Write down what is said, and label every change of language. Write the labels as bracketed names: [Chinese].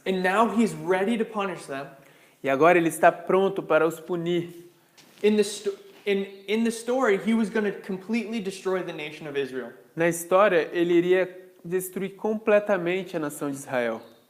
[English] and now he's ready to punish them. [Portuguese] E agora ele está pronto para os punir. [English] In the story, he was going to completely destroy the nation of Israel. [Portuguese] Na história, ele iria destruir completamente a nação de Israel.